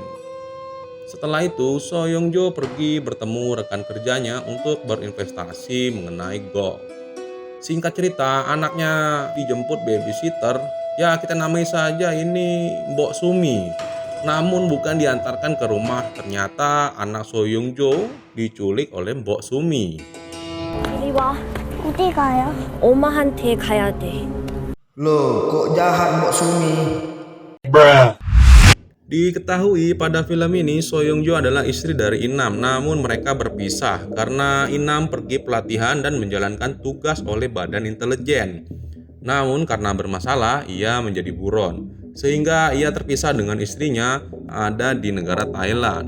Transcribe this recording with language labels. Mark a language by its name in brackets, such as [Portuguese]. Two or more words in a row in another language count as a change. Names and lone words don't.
[Indonesian] Setelah itu So Young Jo pergi bertemu rekan kerjanya untuk berinvestasi mengenai golf. Singkat cerita, anaknya dijemput babysitter, ya kita namai saja ini Mbok Sumi. Namun bukan diantarkan ke rumah, ternyata anak So Young Jo diculik oleh Mbok Sumi. [Korean] 이리 와. 어디 가요? 엄마한테 가야 돼. [Indonesian] Loh, kok jahat Mbok Sumi? Diketahui pada film ini So Young Jo adalah istri dari Inam, namun mereka berpisah karena Inam pergi pelatihan dan menjalankan tugas oleh badan intelijen. Namun karena bermasalah, ia menjadi buron, sehingga ia terpisah dengan istrinya ada di negara Thailand.